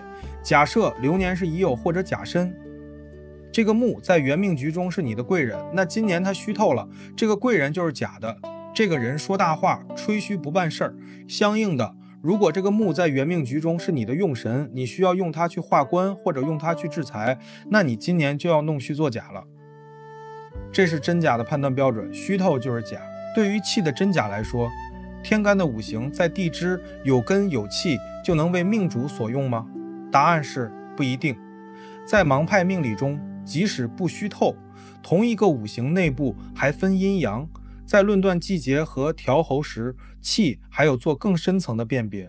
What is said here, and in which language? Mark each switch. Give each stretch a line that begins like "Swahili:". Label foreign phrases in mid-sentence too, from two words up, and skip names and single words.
Chinese: 假設流年是乙酉或者甲申，這個木在原命局中是你的貴人，那今年他虛透了，這個貴人就是假的，這個人說大話，吹噓不辦事兒。相應的，如果這個木在原命局中是你的用神，你需要用它去化官或者用它去制財，那你今年就要弄虛作假了。這是真假的判斷標準，虛透就是假。對於氣的真假來說，天干的五行在地支有根有氣就能為命主所用嗎？答案是不一定。在盲派命理中，即使不虛透，同一個五行內部還分陰陽，在論斷季節和調候時，氣還有做更深層的辨別。